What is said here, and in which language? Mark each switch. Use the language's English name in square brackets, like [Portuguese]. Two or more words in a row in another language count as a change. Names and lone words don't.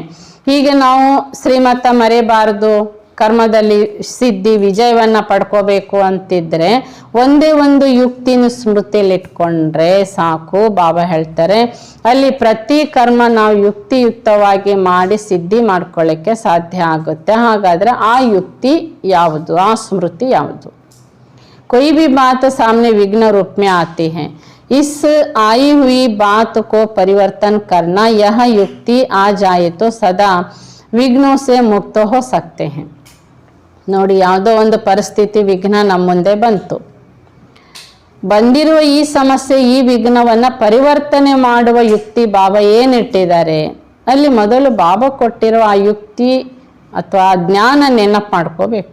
[Kannada] ಹೀಗೆ ನಾವು ಶ್ರೀಮತ ಮರೆಯಬಾರದು, ಕರ್ಮದಲ್ಲಿ ಸಿದ್ಧಿ ವಿಜಯವನ್ನ ಪಡ್ಕೋಬೇಕು ಅಂತಿದ್ರೆ ಒಂದೇ ಒಂದು ಯುಕ್ತಿನ ಸ್ಮೃತಿಯಲ್ಲಿ ಇಟ್ಕೊಂಡ್ರೆ ಸಾಕು. ಬಾಬಾ ಹೇಳ್ತಾರೆ ಅಲ್ಲಿ ಪ್ರತಿ ಕರ್ಮ ನಾವು ಯುಕ್ತಿಯುಕ್ತವಾಗಿ ಮಾಡಿ ಸಿದ್ಧಿ ಮಾಡ್ಕೊಳ್ಳಿಕ್ಕೆ ಸಾಧ್ಯ ಆಗುತ್ತೆ. ಹಾಗಾದ್ರೆ ಆ ಯುಕ್ತಿ ಯಾವುದು, ಆ ಸ್ಮೃತಿ ಯಾವುದು? [Hindi] कोई भी बात सामने विघ्न रूप में आती है, इस आई हुई बात को परिवर्तन करना, यह युक्ति आ जाए तो सदा विघ्नों से मुक्त हो सकते हैं. [Kannada] ನೋಡಿ, ಯಾವುದೋ ಒಂದು ಪರಿಸ್ಥಿತಿ ವಿಘ್ನ ನಮ್ಮ ಮುಂದೆ ಬಂದಿರುವ ಈ ಸಮಸ್ಯೆ, ಈ ವಿಘ್ನವನ್ನು ಪರಿವರ್ತನೆ ಮಾಡುವ ಯುಕ್ತಿ ಬಾಬಾ ಏನಿಟ್ಟಿದ್ದಾರೆ ಅಲ್ಲಿ ಮೊದಲು ಬಾಬಾ ಕೊಟ್ಟಿರೋ ಆ ಯುಕ್ತಿ ಅಥವಾ ಜ್ಞಾನ ನೆನಪು ಮಾಡ್ಕೋಬೇಕು.